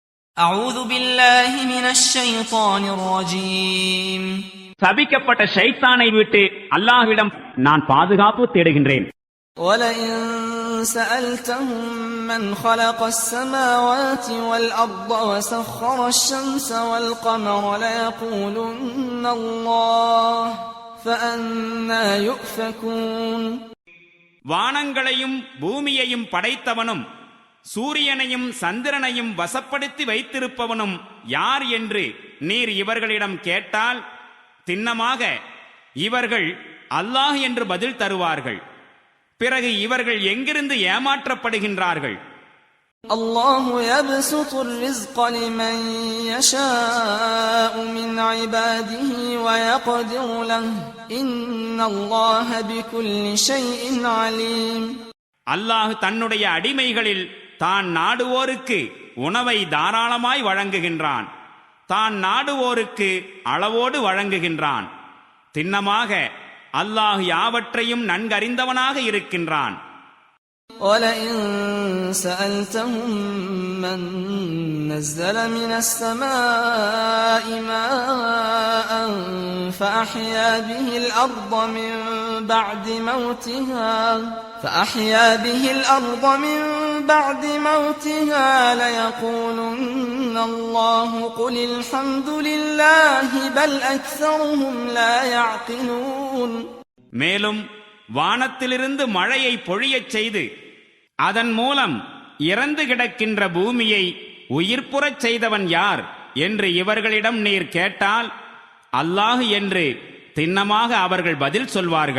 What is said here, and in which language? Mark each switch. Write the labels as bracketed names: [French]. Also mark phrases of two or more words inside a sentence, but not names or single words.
[Arabic] أعوذ بالله من الشيطان الرجيم [Tamil] சபிக்கப்பட்ட ஷைத்தானை விட்டு அல்லாஹ்விடம் நான் பாதுகாப்பு தேடுகின்றேன். [Arabic] ولئن سألتهم من خلق السماوات والأرض وسخر الشمس والقمر ليقولن الله فأنى يؤفكون. [Tamil] வானங்களையும் பூமியையும் படைத்தவனும் சூரியனையும் சந்திரனையும் வசப்படுத்தி வைத்திருப்பவனும் யார் என்று நீர் இவர்களிடம் கேட்டால் திண்ணமாக இவர்கள் அல்லாஹ் என்று பதில் தருவார்கள். பிறகு இவர்கள் எங்கிருந்து ஏமாற்றப்படுகின்றார்கள்? [Arabic] الله يبسط الرزق لمن يشاء من عباده ويقدر له إن الله بكل شيء عليم. [Tamil] அல்லாஹ் தன்னுடைய அடிமைகளில் தான் நாடுவோருக்கு உணவை தாராளமாய் வழங்குகின்றான், தான் நாடுவோருக்கு அளவோடு வழங்குகின்றான். திண்ணமாக அல்லாஹ் யாவற்றையும் நன்கறிந்தவனாக இருக்கின்றான். [Arabic] وَلَئِن سَأَلْتَهُم مَّن نَّزَّلَ مِنَ السَّمَاءِ مَاءً فَأَحْيَا بِهِ الْأَرْضَ مِن بَعْدِ مَوْتِهَا لَيَقُولُنَّ اللَّهُ قُلِ الْحَمْدُ لِلَّهِ بَلْ أَكْثَرُهُمْ لَا يَعْقِلُونَ. [Tamil] மேலும் வானத்திலிருந்து மழையை பொழியச் செய்து அதன் மூலம் இறந்து கிடக்கின்ற பூமியை உயிர்ப்புறச் செய்தவன் யார் என்று இவர்களிடம் நீர் கேட்டால் அல்லாஹ் என்று திண்ணமாக அவர்கள் பதில் சொல்வார்கள்.